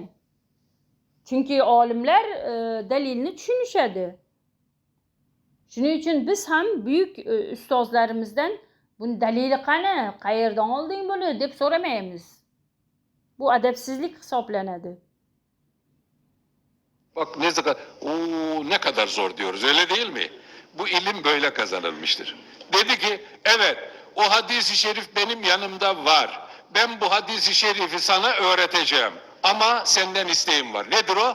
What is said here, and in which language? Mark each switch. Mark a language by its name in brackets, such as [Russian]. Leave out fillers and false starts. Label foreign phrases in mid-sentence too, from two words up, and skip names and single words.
[Uzbek] Chunki olimlar dalilni tushunishadi. Shuning uchun biz ham buyuk ustozlarimizdan buni dalili qani, qayerdan olding buni deb so'ramaymiz. Bu adabsizlik hisoblanadi. [Turkish] Bak ne kadar zor diyoruz, öyle değil mi? Bu ilim böyle kazanılmıştır. Dedi ki evet, o hadis-i şerif benim yanımda var. Ben bu hadis-i şerifi sana öğreteceğim. Ama senden isteğim var. Nedir o?